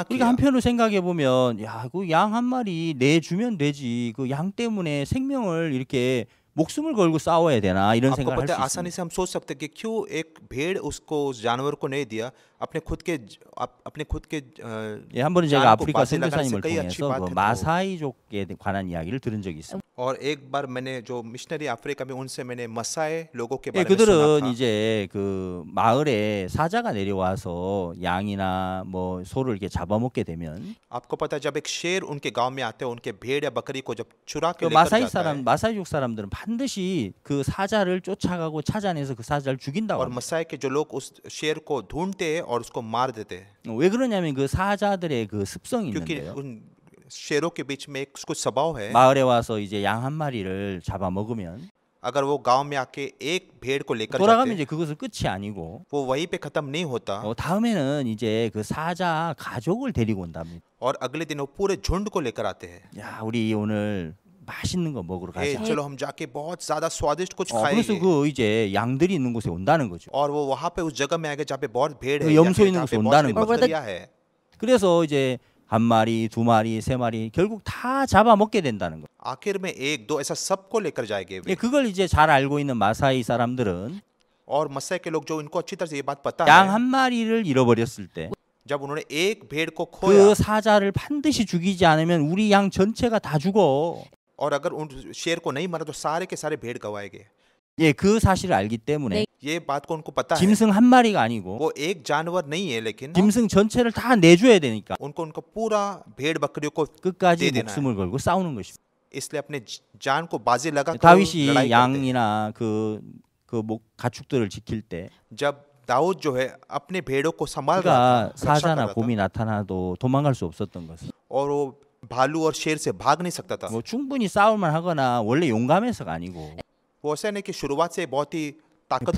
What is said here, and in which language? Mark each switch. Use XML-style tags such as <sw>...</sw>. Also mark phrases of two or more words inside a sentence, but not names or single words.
<ko>우리가</ko> <hi>किया</hi> <ko>한편으로 생각해 보면 그 양 한 마리 내주면 되지. 그 양 때문에 생명을 이렇게 목숨을 걸고 싸워야 되나 이런</ko> <hi>आपको</hi> <ko>생각을 할</ko> <hi>पता है</hi> <ko>수</ko> <hi>आसानी</hi> <ko>있습니다.</ko> <hi>से हम सोच सकते हैं कि क्यों एक भेड़ उसको उस जानवर को नहीं दिया अपने खुद के</hi> <ko>예, 한 번은</ko> <hi>जान</hi> <ko>제가</ko> <hi>को</hi> <ko>아프리카</ko> <hi>बाजी लगाने से</hi> <ko>선교사님을</ko> <hi>कई अच्छी</hi> <ko>통해서</ko> <hi>बात</hi> <ko>그</ko> <hi>है तो</hi> <ko>마사이족에 관한 이야기를 들은 적이 있습니다.</ko> <hi>और एक बार मैंने जो मिशनरी अफ्रीका में उनसे मैंने मसाए लोगों के</hi> <ko>예,</ko> <hi>बारे में सुना</hi> <ko>그들은</ko> <hi>था</hi> <ko>이제 그 마을에 사자가 내려와서 양이나 뭐 소를 이렇게 잡아먹게 되면</ko> <hi>आपको पता है जब एक शेर उनके गांव में आते हैं उनके भेड़ या बकरी को जब चुरा के</hi> <ko>그</ko> <hi>लेकर जाता है</hi> <ko>마사이족 사람들은 반드시 그 사자를 쫓아가고 찾아내서 그 사자를 죽인다고</ko> <hi>और</hi> <ko>합니다.</ko> <hi>मसाए के जो लोग उस शेर को ढूंढते हैं और उसको मार देते हैं</hi> <ko>왜 그러냐면 그 사자들의 그 습성이</ko> <hi>क्योंकि</hi> <ko>있는데요.</ko> <hi>उन शेरों के बीच में एक कुछ स्वभाव है</hi> <ko>마을에 와서 이제 양 한 마리를 잡아먹으면</ko> <hi>अगर वो गांव में आके एक भेड़ को लेकर</hi> <ko>돌아가면</ko> <hi>जाते</hi> <ko>이제 그것은 끝이 아니고</ko> <hi>वो वहीं पे खत्म नहीं होता</hi> <ko>다음에는 이제 그 사자 가족을 데리고 온답니다.</ko> <hi>और अगले दिन वो पूरे झुंड को लेकर आते हैं</hi> <ko>야, 우리 오늘 맛있는 거 먹으러</ko> <hi>ए,</hi> <ko>가자.</ko> <hi>चलो हम जाके बहुत ज्यादा स्वादिष्ट कुछ</hi> <ko>그래서</ko> <hi>खाएंगे</hi> <ko>그 이제 양들이 있는 곳에 온다는 거죠.</ko> <hi>और वो वहां पे उस जगह में आएगा जहाँ पे बहुत भेड़</hi> <ko>그</ko> <hi>है</hi> <ko>염소</ko> <hi>या</hi> <ko>있는</ko> <hi>जहाँ</hi> <ko>곳에</ko> <hi>पे</hi> <ko>온다는</ko> <hi>बहुत</hi> <ko>거죠.</ko> <hi>बकरियां है</hi> <ko>그래서 이제 한 마리, 두 마리, 세 마리 결국 다 잡아먹게 된다는 거.</ko> <hi>आखिर में एक दो ऐसा सबको लेकर जाएंगे वे।</hi> <ko>그걸 이제 잘 알고 있는 마사이 사람들은</ko> <hi>और मसाई के लोग जो इनको अच्छी तरह से ये बात पता</hi> <ko>양</ko> <hi>है</hi> <ko>한 마리를 잃어버렸을 때 그</ko> <hi>जब उन्होंने एक भेड़ को खोया</hi> <ko>사자를 반드시 죽이지 않으면 우리 양 전체가 다 죽어.</ko> <hi>और अगर उन शेर को नहीं मारा तो सारे के सारे भेड़ गवाएंगे</hi> <ko>예, 그 사실을 알기 때문에</ko> <hi>ये बात को उनको पता है</hi> <ko>짐승 한 마리가 아니고</ko> <hi>वो एक जानवर नहीं है लेकिन</hi> <ko>짐승 전체를 다 내줘야 되니까</ko> <hi>उनको उनको पूरा भेड़ बकरियों को</hi> <ko>끝까지</ko> <hi>दे देना है</hi> <ko>목숨을 걸고 싸우는 것입니다.</ko> <hi>इसलिए अपने जान को बाजी लगा कर</hi> <ko>다윗이</ko> <hi>लड़ाई करते हैं।</hi> <ko>양이나 그 가축들을 지킬 때</ko> <hi>जब दाऊद जो है अपने भेड़ों को संभाल रहा</hi> <ko>그러니까</ko> <hi>था, रक्षा कर</hi> <ko>사자나</ko> <hi>रहा था,</hi> <ko>곰이 나타나도 도망갈 수 없었던 것은</ko> <hi>और वो भालू और शेर से भाग नहीं सकता था।</hi> <ko>뭐 충분히 싸울만 하거나 원래 용감해서가 아니고</ko> <hi>वो ऐसा नहीं कि शुरुआत से बहुत ही ताकतवर</hi>